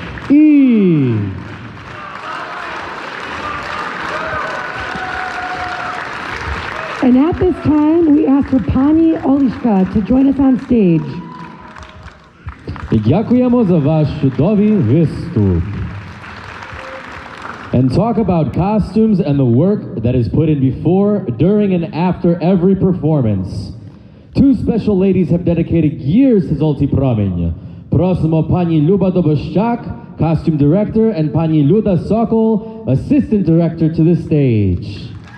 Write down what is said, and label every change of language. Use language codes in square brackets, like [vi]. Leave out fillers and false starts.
[uk] І... [en] And at this time, we ask for Pani Olichka to join us on stage. [uk] І дякуємо за ваш чудовий виступ. [en] And talk about costumes and the work that is put in before, during, and after every performance. Two special ladies have dedicated years to Zolotyj Promin. [uk] Просимо [en] пані Люба Добощак, costume director, and пані Люда Sokol, assistant director, to the stage.